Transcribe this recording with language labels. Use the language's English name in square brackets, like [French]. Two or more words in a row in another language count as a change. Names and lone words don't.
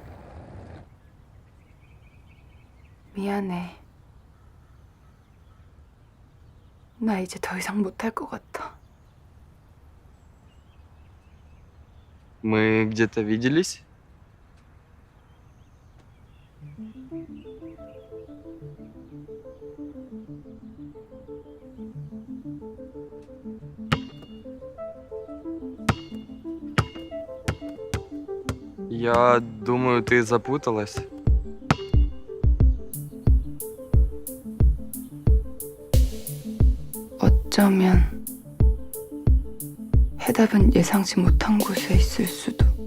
[Korean] 미안해. 나 이제 더 이상 못할 것 같아. [Russian] Мы где-то виделись? Я думаю, ты запуталась. [Korean] 어쩌면 해답은 예상치 못한 곳에 있을 수도.